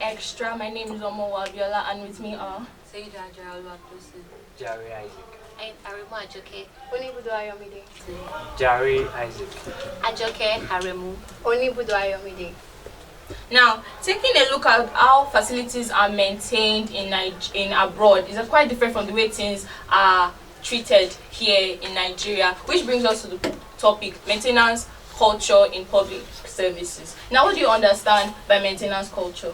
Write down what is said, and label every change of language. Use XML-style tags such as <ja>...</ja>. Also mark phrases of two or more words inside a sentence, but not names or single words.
<en>Extra. My name is Omowo Abiola, and with me are Seidu, Oluwatosin, Jare Isaac. And Aremu Ajoke. Onibudo Ayomide. Jare Isaac. Ajoke Aremu. Onibudo Ayomide. now taking a look at how facilities are maintained in abroad is quite different from the way things are treated here in Nigeria, which brings us to the topic maintenance culture in public services. Now, what do you understand by maintenance culture?</en>